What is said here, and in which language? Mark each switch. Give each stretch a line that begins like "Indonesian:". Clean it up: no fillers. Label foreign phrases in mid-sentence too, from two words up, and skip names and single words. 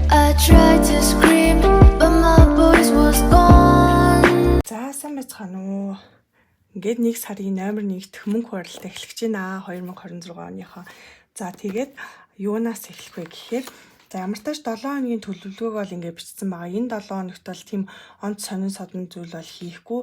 English: tried to scream, but my voice was gone.
Mongolian: За сайн байцгаана уу. Ингээд 1 сарын 8-1-т мөнгө хуралт эхлэж байна 2026 оныхоо. За тэгээд юунаас эхлэх вэ гэхээр за ямар ч тач 7 хоногийн төлөвлөгөөг бол ингээд бичсэн байгаа. Энэ 7 хоногт бол тийм онц сонин содон зүйл бол хийхгүй.